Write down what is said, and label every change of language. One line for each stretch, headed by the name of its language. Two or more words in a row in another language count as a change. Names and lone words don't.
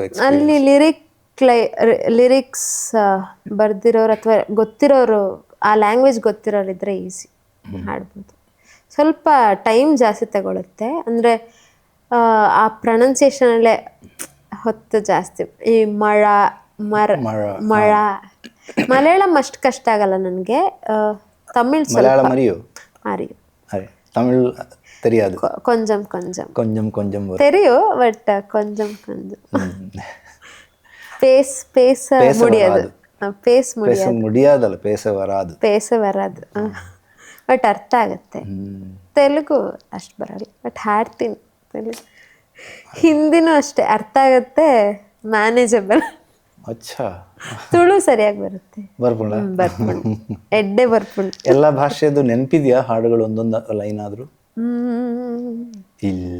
Kannada: ಅಲ್ಲಿ ಲಿರಿಕ್ಸ್ ಬರ್ದಿರೋರು ಅಥವಾ ಗೊತ್ತಿರೋರು, ಆ ಲ್ಯಾಂಗ್ವೇಜ್ ಗೊತ್ತಿರೋರು ಇದ್ರೆ ಈಸಿ ಹಾಡ್ಬೋದು. ಸ್ವಲ್ಪ ಟೈಮ್ ಜಾಸ್ತಿ ತಗೊಳುತ್ತೆ, ಅಂದರೆ ಆ ಪ್ರೊನೌನ್ಸಿಯೇಷನಲ್ಲೇ ಹೊತ್ತು ಜಾಸ್ತಿ. ಈ ಮಳ ಮಲಯಾಳಂ ಅಷ್ಟು ಕಷ್ಟ ಆಗಲ್ಲ ನನಗೆ. ತಮಿಳ್
Tamil: ಮಲಯಾಳಂ அறியோ? தமிழ் தெரியாது. கொஞ்சம் தெரியும், பட் கொஞ்சம் பேச முடியாது. பேச வராது,
Kannada: ಬಟ್ ಅರ್ಥ ಆಗುತ್ತೆ. ತೆಲುಗು ಅಷ್ಟು ಬರಲ್ಲ, ಬಟ್ ಹಾಡ್ತೀನಿ ತೆಲುಗು. ಹಿಂದಿನೂ ಅಷ್ಟೇ, ಅರ್ಥ ಆಗುತ್ತೆ, ಮ್ಯಾನೇಜಬಲ್. ತುಳು ಸರಿಯಾಗಿ ಬರುತ್ತೆ,
Tulu: ಬರ್ಪುಂಡು ಎಡ್ಡೆ ಬರ್ಪುಂಡು.
Kannada: ಎಲ್ಲ ಭಾಷೆದು ನೆನಪಿದ್ಯಾ ಹಾಡುಗಳು? ಒಂದೊಂದು ಲೈನ್ ಆದ್ರೂ? ಇಲ್ಲ.